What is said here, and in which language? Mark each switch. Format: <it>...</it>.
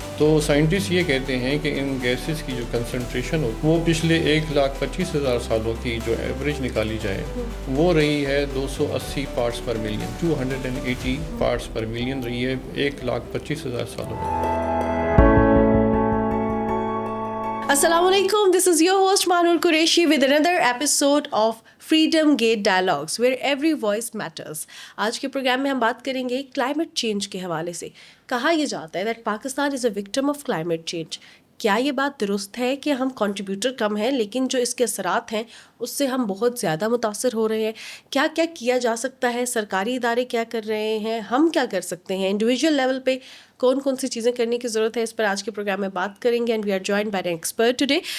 <ur>تو سائنٹسٹ یہ کہتے ہیں کہ ان گیسز کی جو کنسنٹریشن ہو وہ پچھلے 1,25,000 سالوں کی جو ایوریج نکالی جائے وہ رہی ہے 280 پارٹس پر ملین، 280 پارٹس پر ملین رہی ہے 1,25,000 سالوں میں.</ur> <en>السلام علیکم, this is your host Manur Qureshi with another episode of Freedom Gate Dialogues where every voice matters.</en> <ur>آج کے پروگرام میں ہم بات کریں گے کلائمیٹ چینج کے حوالے سے. کہا یہ جاتا ہے that Pakistan</ur> <en>is a victim of climate change.</en> <ur>کیا یہ بات درست ہے کہ ہم کنٹریبیوٹر کم ہیں لیکن جو اس کے اثرات ہیں اس سے ہم بہت زیادہ متاثر ہو رہے ہیں؟ کیا کیا کیا جا سکتا ہے؟ سرکاری ادارے کیا کر رہے ہیں؟ ہم کیا کر سکتے ہیں؟ انڈیویجول لیول پہ کون کون سی چیزیں کرنے کی ضرورت ہے؟ اس پر آج کے پروگرام میں بات کریں گے.</ur> <en>And we are joined by an expert today.</en>